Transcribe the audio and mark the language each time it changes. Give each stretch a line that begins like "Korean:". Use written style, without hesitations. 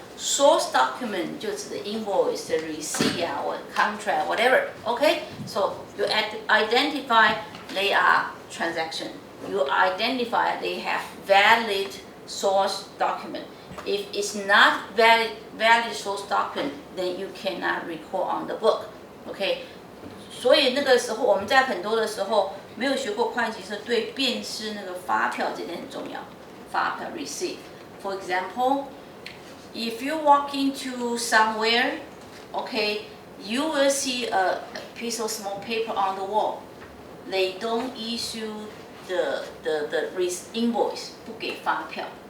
English: Source document
Chinese: 就指的
English: invoice, the receipt 啊，或 contract, whatever. Okay, so you identify they are transaction. You identify they have valid source document. If it's not valid source document, then you cannot record on the book.
Chinese: OK， 所以那个时候我们在很多的时候没有学过会计是对辨识那个发票这点很重要。发票 receipt.
English: For example, if you walk into somewhere, OK, you will see a piece of small paper on the wall. They don't issue the invoice,
Chinese: 不给发票。